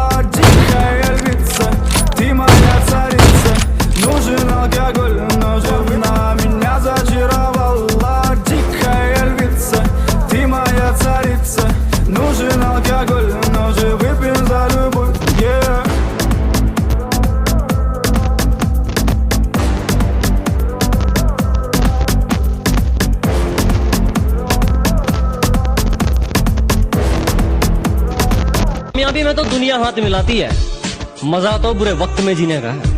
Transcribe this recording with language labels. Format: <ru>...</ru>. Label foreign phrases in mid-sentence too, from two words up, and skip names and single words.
<ru>Дикая львица, ты моя царица. Нужен алкоголь, нужен вина, меня зачаровала. Дикая львица, ты моя царица. Нужен алкоголь, нужен выпьем за любовь.</ru> <en>Yeah.</en> <hi>कामयाबी में तो दुनिया हाथ मिलाती है, मजा तो बुरे वक्त में जीने का है।</hi>